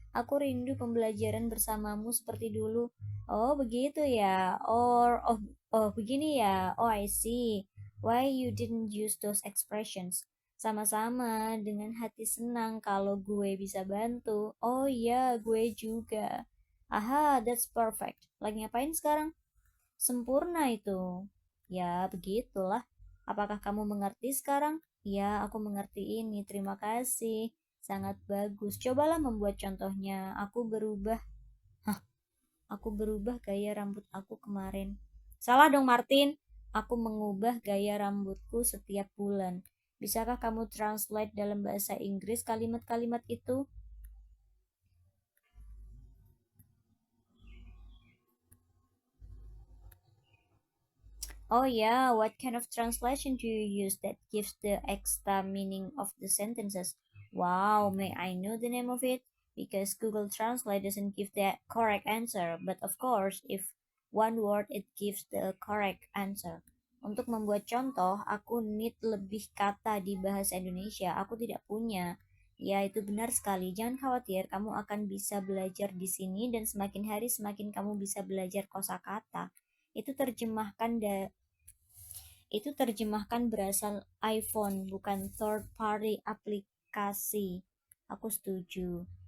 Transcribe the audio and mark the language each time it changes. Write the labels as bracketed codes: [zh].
[id] Aku rindu pembelajaran bersamamu seperti dulu. Oh, begitu ya. Oh, begini ya. [en] Oh, I see. Why you didn't use those expressions? [id] Sama-sama, dengan hati senang kalau gue bisa bantu. Oh iya, gue juga. Aha, [en] that's perfect. [id] Lagi ngapain sekarang? Sempurna itu. Ya, begitulah. Apakah kamu mengerti sekarang? Ya, aku mengerti ini. Terima kasih. Sangat bagus. Cobalah membuat contohnya. Aku berubah gaya rambut aku kemarin. Salah dong, Martin. Aku mengubah gaya rambutku setiap bulan. Bisakah kamu translate dalam bahasa Inggris kalimat-kalimat itu? [en] Oh yeah, what kind of translation do you use that gives the extra meaning of the sentences? Wow, may I know the name of it? Because Google Translate doesn't give the correct answer, but of course, if one word it gives the correct answer. [id] Untuk membuat contoh, aku need lebih kata di bahasa Indonesia. Aku tidak punya. Ya, itu benar sekali. Jangan khawatir, kamu akan bisa belajar di sini dan semakin hari semakin kamu bisa belajar kosakata. Itu terjemahkan itu terjemahkan berasal iPhone, bukan third party aplikasi. Aku setuju.